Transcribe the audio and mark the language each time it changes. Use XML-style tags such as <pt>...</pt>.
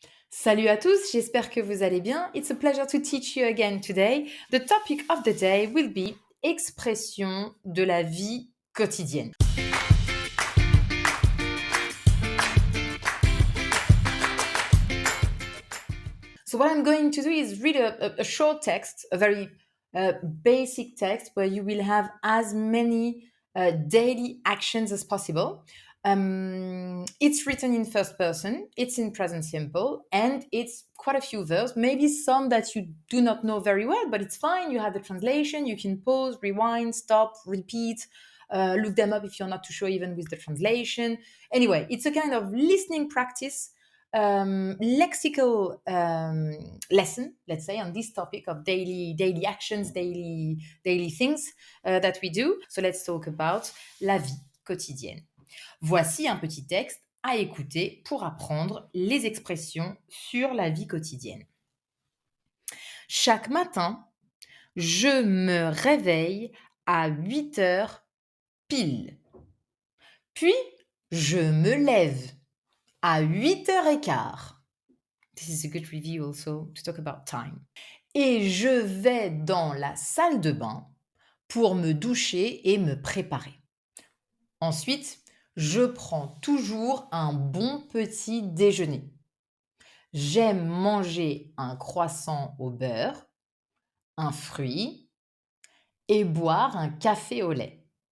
<fr>Salut à tous, j'espère que vous allez bien.</fr> <en>It's a pleasure to teach you again today. The topic of the day will be</en> <fr>expression de la vie quotidienne.</fr> <en>So what I'm going to do is read a short text, a very basic text where you will have as many daily actions as possible. It's written in first person, it's in present simple, and it's quite a few verbs, maybe some that you do not know very well, but it's fine. You have the translation, you can pause, rewind, stop, repeat, look them up if you're not too sure even with the translation. Anyway, it's a kind of listening practice, lexical lesson, let's say, on this topic of daily actions, daily things that we do. So let's talk about</en> <fr>la vie quotidienne. Voici un petit texte à écouter pour apprendre les expressions sur la vie quotidienne. Chaque matin, je me réveille à 8 heures pile. Puis, je me lève à 8h15.</fr> <en>This is a good review also to talk about time.</en> <fr>Et je vais dans la salle de bain pour me doucher et me préparer. Ensuite, je prends toujours un bon petit déjeuner. J'aime manger un croissant au beurre, un fruit et boire un café au lait.</fr>